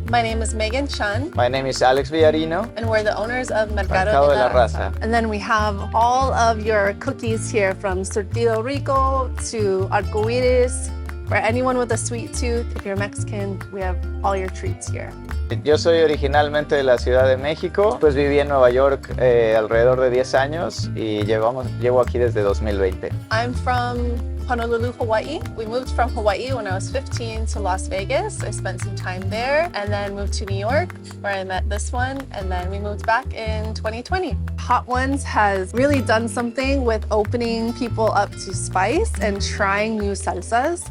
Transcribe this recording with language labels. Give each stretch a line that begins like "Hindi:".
English: My name is Megan Chun, My name is Alex Villarino. and we're the owners of Mercado de la Raza. And then we have all of your cookies here, from Surtido Rico to Arcoiris. For anyone with a sweet tooth, if you're Mexican, we have all your treats here.
Spanish: Yo soy originalmente de la Ciudad de México, pues viví en Nueva York alrededor de 10 años y llevo aquí desde 2020.
English: I'm from Honolulu, Hawaii. We moved from Hawaii when I was 15 to Las Vegas. I spent some time there and then moved to New York where I met this one, and then we moved back in 2020. Hot Ones has really done something with opening people up to spice and trying new salsas.